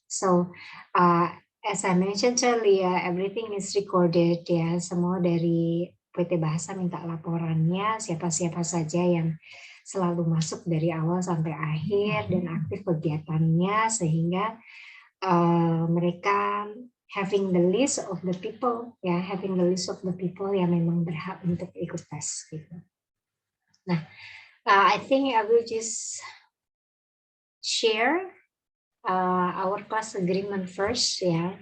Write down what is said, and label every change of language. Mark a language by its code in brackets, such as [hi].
[en] So as I mentioned earlier, everything is recorded ya. [id] Semua dari PT Bahasa minta laporannya, siapa-siapa saja yang selalu masuk dari awal sampai akhir dan aktif kegiatannya, sehingga mereka [en] having the list of the people [id] ya, having the list of the people yang memang berhak untuk ikut tes gitu. [en] Nah, I think I will just share our class agreement first ya.